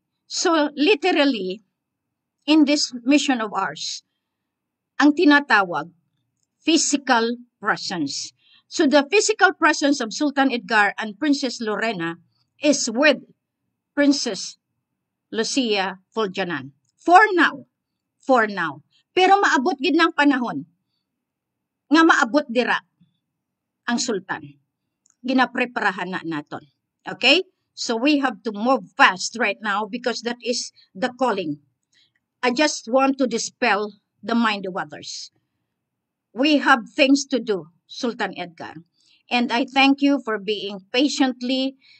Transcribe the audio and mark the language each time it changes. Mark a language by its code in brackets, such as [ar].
[en] So, literally, in this mission of ours, [tl] ang tinatawag, [en] physical presence. So the physical presence of Sultan Edgar and Princess Lorena is with Princess Lucia Fuljanan. For now. [hil] Pero maabot gid ng panahon nga maabot dira ang Sultan. Ginapreparahan na naton. Okay? [en] So we have to move fast right now because that is the calling. I just want to dispel the mind of others. We have things to do, Sultan Edgar. And I thank you for being patiently